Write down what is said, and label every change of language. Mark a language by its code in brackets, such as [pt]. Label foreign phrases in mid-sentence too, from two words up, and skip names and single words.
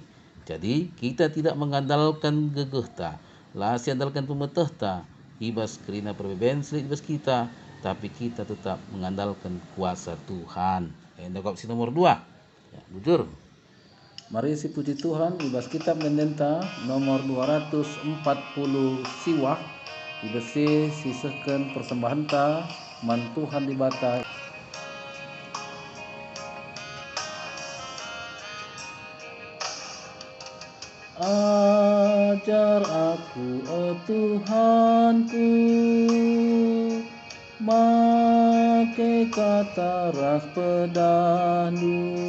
[id] Jadi kita tidak mengandalkan [btx] gegehta lah si andalkan pemetehta ibas kerina perbeben ibas kita [id] tapi kita tetap mengandalkan kuasa Tuhan. Enda opsi nomor 2 ya, [btx] bujur. Mari si puji Tuhan ibas kitab mendenta nomor 240 siwah ibas sisehkan persembahan ta man Tuhan di bata. Ajar aku oh Tuhanku make kata ras pedanu